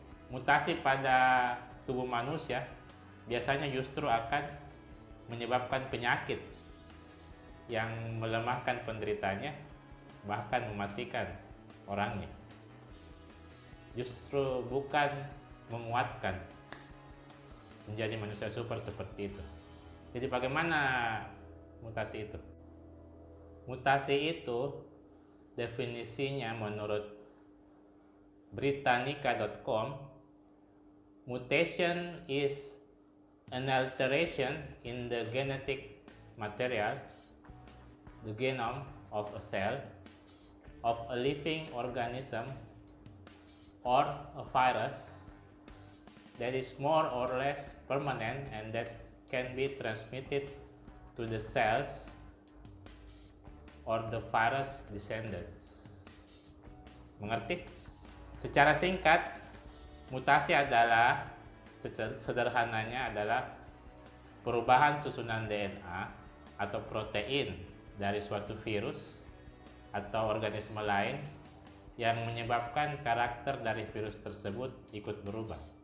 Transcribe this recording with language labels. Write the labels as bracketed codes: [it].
[id] Mutasi pada tubuh manusia biasanya justru akan menyebabkan penyakit yang melemahkan penderitanya bahkan mematikan orangnya. Justru bukan menguatkan menjadi manusia super seperti itu. Jadi bagaimana mutasi itu? Mutasi itu definisinya menurut [en] Britannica.com, mutation is an alteration in the genetic material, the genome of a cell, of a living organism, or a virus that is more or less permanent and that can be transmitted to the cells or the virus descendants. [id] Mengerti? Secara singkat, mutasi adalah, sederhananya adalah perubahan susunan DNA atau protein dari suatu virus atau organisme lain yang menyebabkan karakter dari virus tersebut ikut berubah.